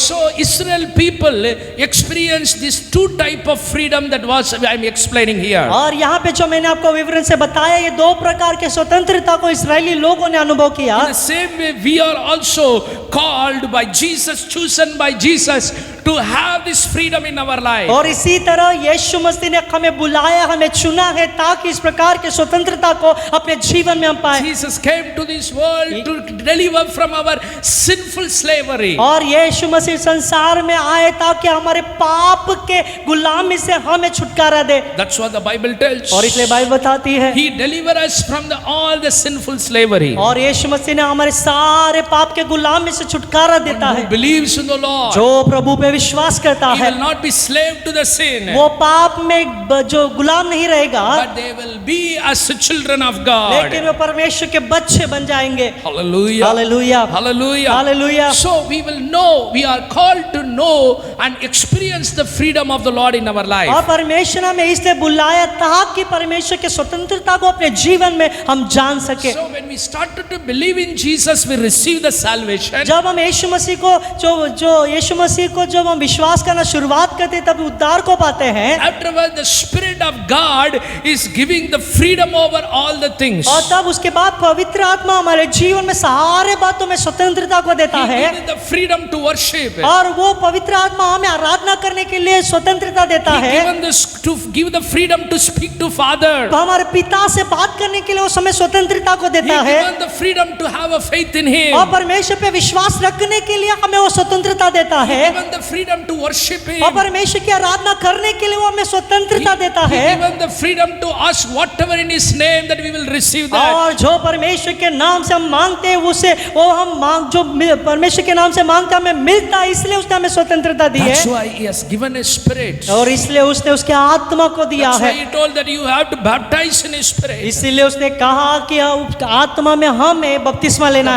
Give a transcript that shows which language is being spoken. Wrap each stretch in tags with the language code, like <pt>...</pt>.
<en>So Israel people experienced this two type of freedom that was I am explaining here.</en> <hi>और यहाँ पे जो मैंने आपको विवरण से बताया, ये 2 प्रकार के स्वतंत्रता को इस्राएली लोगों ने अनुभव किया।</hi> <en>In the same way, we are also called by Jesus, chosen by Jesus, to have this freedom in our life.</en> <hi>और इसी तरह यीशु मसीह ने हमें बुलाया, हमें चुना है ताकि इस प्रकार के स्वतंत्रता को अपने जीवन में हम पाए।</hi> <en>Jesus came to this world to deliver from our sinful slavery.</en> <hi>और यीशु मसीह संसार में आए ताकि हमारे पाप के गुलामी से हमें छुटकारा दे।</hi> <en>That's what the Bible tells.</en> <hi>और इसलिए बाइबल बताती है,</hi> <en>He delivered us from all the sinful slavery.</en> <hi>और यीशु मसीह ने हमारे सारे पाप के गुलामी से छुटकारा देता</hi> <en>Who</en> <hi>है।</hi> <en>believes in the Lord,</en> <hi>जो प्रभु पे विश्वास करता</hi> <en>he</en> <hi>है</hi> <en>will not be slave to the sin,</en> <hi>वो पाप में जो गुलाम नहीं रहेगा,</hi> <en>but they will be as the children of God.</en> <hi>लेकिन वो परमेश्वर के बच्चे बन जाएंगे।</hi> <en>Hallelujah.</en> <hi>Hallelujah,</hi> <en>Hallelujah.</en> <hi>Hallelujah.</hi> <en>So we will know, we are called to know and experience the freedom of the Lord in our</en> <hi>और</hi> <en>life.</en> <hi>परमेश्वर ने हमें इसलिए बुलाया ताकि परमेश्वर के स्वतंत्रता को अपने जीवन में हम जान सके।</hi> <en>So when we started to believe in Jesus, we receive the salvation.</en> <hi>जब हम यीशु मसीह को जो यीशु मसीह को जब हम विश्वास करना शुरुआत करते हैं, तब उद्धार को पाते हैं।</hi> <en>Afterwards, the Spirit of God is giving the freedom over all the things.</en> <hi>और तब उसके बाद पवित्र आत्मा हमारे जीवन में सारे बातों में स्वतंत्रता को देता</hi> <en>He</en> <hi>है,</hi> <en>gives the freedom to worship.</en> <hi>और वो पवित्र आत्मा हमें आराधना करने के लिए स्वतंत्रता देता</hi> <en>He</en> <hi>है।</hi> <en>given this to give the freedom to speak to Father.</en> <hi>तो हमारे पिता से बात करने के लिए वो हमें स्वतंत्रता को</hi> <en>He</en> <hi>देता है,</hi> <en>given the freedom to have a faith in Him.</en> <hi>और परमेश्वर पे विश्वास रखने के लिए हमें वो स्वतंत्रता देता है,</hi> <en>Given the freedom to worship Him.</en> <hi>और परमेश्वर की आराधना करने के लिए वो हमें स्वतंत्रता देता</hi> <en>He</en> <hi>है।</hi> <en>given the freedom to ask whatever in His name that we will receive that.</en> <hi>और जो परमेश्वर के नाम से हम मांगते हैं उसे वो हम मांग जो परमेश्वर के नाम से मांगते हैं हमें मिलता है, इसलिए उसने हमें स्वतंत्रता दी</hi> <en>That's</en> <hi>है,</hi> <en>why He has given a spirit.</en> <hi>और इसलिए उसने उसके आत्मा को दिया</hi> <en>That's why</en> <hi>है।</hi> <en>He told that you have to baptize in His spirit.</en> <hi>इसीलिए उसने कहा कि आत्मा में हमें बपतिस्मा लेना</hi>